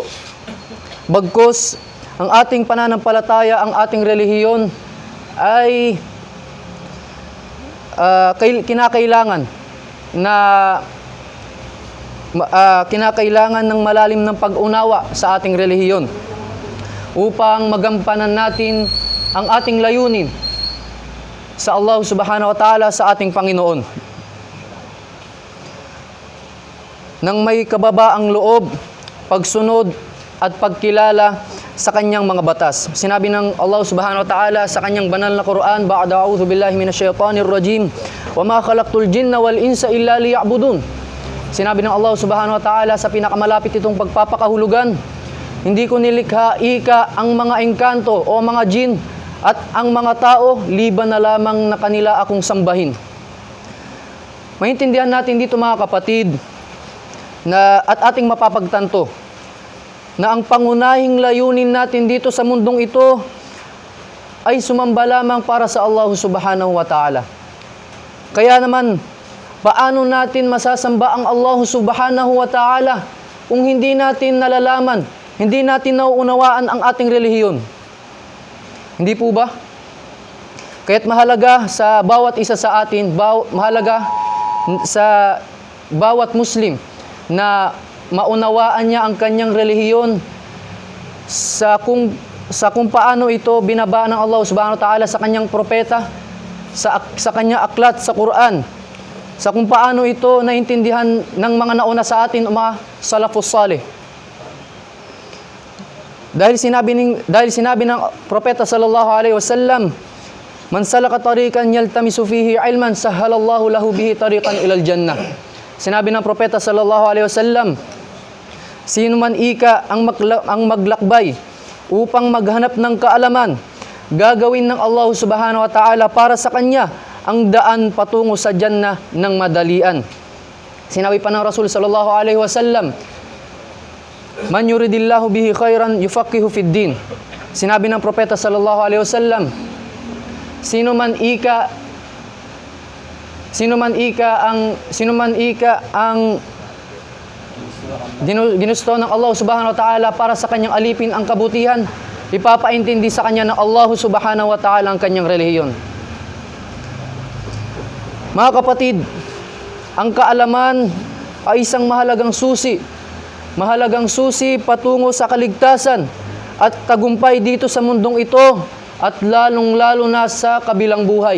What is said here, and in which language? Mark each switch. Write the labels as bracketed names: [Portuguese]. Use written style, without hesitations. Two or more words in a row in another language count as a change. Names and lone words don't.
[Filipino] Bagkus, ang ating pananampalataya, ang ating relihiyon ay kinakailangan na kinakailangan ng malalim ng pag-unawa sa ating relihiyon upang magampanan natin ang ating layunin sa Allah [Arabic] سبحانه وتعالى, [Filipino] sa ating Panginoon. Nang may kababaang loob, pagsunod at pagkilala sa kanyang mga batas. Sinabi ng Allah [Arabic] سبحانه وتعالى [Filipino] sa kanyang banal na Quran, [Arabic] بعد أعوذ بالله من الشيطان الرجيم, وما خلقت الجن والإنس إلا ليعبدون. [Filipino] Sinabi ng Allah [Arabic] سبحانه وتعالى [Filipino] sa pinakamalapit itong pagpapakahulugan, hindi ko nilikha ika ang mga engkanto o mga jin at ang mga tao, liban na lamang na kanila akong sambahin. Maintindihan natin dito mga kapatid, at ating mapapagtanto na ang pangunahing layunin natin dito sa mundong ito ay sumamba lamang para sa Allah [Arabic] سبحانه وتعالى. [Filipino] Kaya naman, paano natin masasamba ang Allah [Arabic] سبحانه وتعالى [Filipino] kung hindi natin nalalaman, hindi natin nauunawaan ang ating relihiyon? Hindi po ba? Kaya't mahalaga sa bawat isa sa atin, mahalaga sa bawat Muslim na maunawaan niya ang kanyang relihiyon sa kung paano ito binaba ng Allah [Arabic] سبحانه وتعالى [Filipino] sa kanyang propeta, sa kanyang aklat sa Quran, sa kung paano ito naintindihan ng mga nauna sa atin, mga [Arabic] السلف الصالح. [Filipino] Dahil sinabi ng propeta [Arabic] صلى الله عليه وسلم، من سلك طريقا يلتمس فيه علما سهل الله له به طريقا إلى الجنة. [Filipino] Sinabi ng propeta [Arabic] صلى الله عليه وسلم, [Filipino] sino man ika ang maglakbay upang maghanap ng kaalaman, gagawin ng Allah [Arabic] سبحانه وتعالى [Filipino] para sa kanya ang daan patungo sa jannah ng madalian. Sinabi pa ng Rasul [Arabic] صلى الله عليه وسلم، من يرد الله به خيرا يفقهه في الدين. [Filipino] Sinabi ng propeta [Arabic] صلى الله عليه وسلم, [Filipino] sino man ika ang ginusto ng Allah [Arabic] سبحانه وتعالى [Filipino] para sa kanyang alipin ang kabutihan, ipapaintindi sa kanya ng Allah [Arabic] سبحانه وتعالى [Filipino] ang kanyang relihiyon. Mga kapatid, ang kaalaman ay isang mahalagang susi patungo sa kaligtasan at tagumpay dito sa mundong ito at lalong-lalo na sa kabilang buhay.